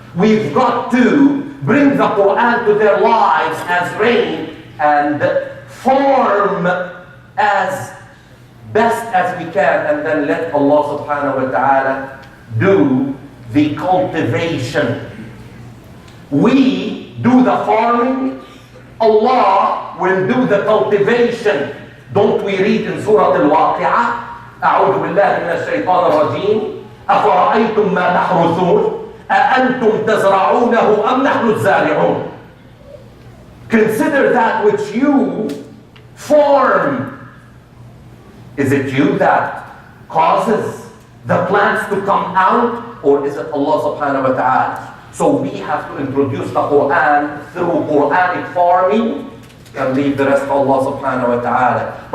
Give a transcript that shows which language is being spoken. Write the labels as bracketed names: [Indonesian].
[English] We've got to bring the Quran to their lives as rain and form as best as we can, and then let Allah subhanahu wa ta'ala do the cultivation. We do the farming, Allah will do the cultivation. Don't we read in Surah Al-Waqi'ah, [Arabic] أعوذ بالله من الشيطان الرجيم أفرأيتم ما تحرثون أأنتم تزرعونه أم نحن الزارعون. [English] Consider that which you form. Is it you that causes the plants to come out, or is it Allah subhanahu wa ta'ala? So we have to introduce the Quran through Quranic farming and leave the rest of Allah subhanahu wa ta'ala.